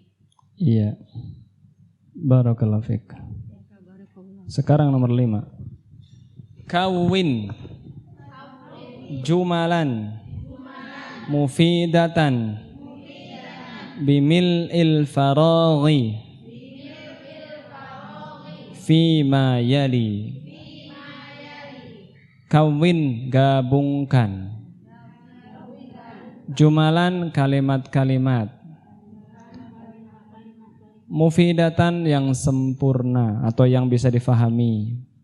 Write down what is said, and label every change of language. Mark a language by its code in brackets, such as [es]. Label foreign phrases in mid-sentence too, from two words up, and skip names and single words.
[id] Iya. [ar] Barakallahu fiik. [id] Sekarang nomor 5. [ar] Kawin jumalan mufidatan bimil'il faraghi fima yali. [id] Kawin gabungkan jumalan kalimat-kalimat mufidatan yang sempurna atau yang bisa difahami.